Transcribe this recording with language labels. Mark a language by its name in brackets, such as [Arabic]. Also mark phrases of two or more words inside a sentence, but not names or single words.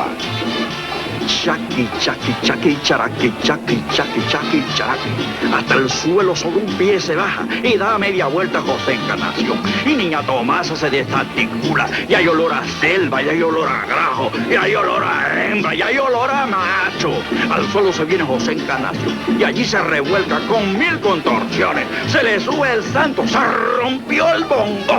[Spanish] Chaki, chaki, chaki, charaki, chaki, chaki, chaki, charaki. Hasta el suelo sobre un pie se baja y da media vuelta José Encarnación. Y niña Tomasa se desarticula. Y hay olor a selva, y hay olor a grajo, y hay olor a hembra, y hay olor a macho. Al suelo se viene José Encarnación y allí se revuelca con 1000 contorsiones. Se le sube el santo, se rompió el bongo.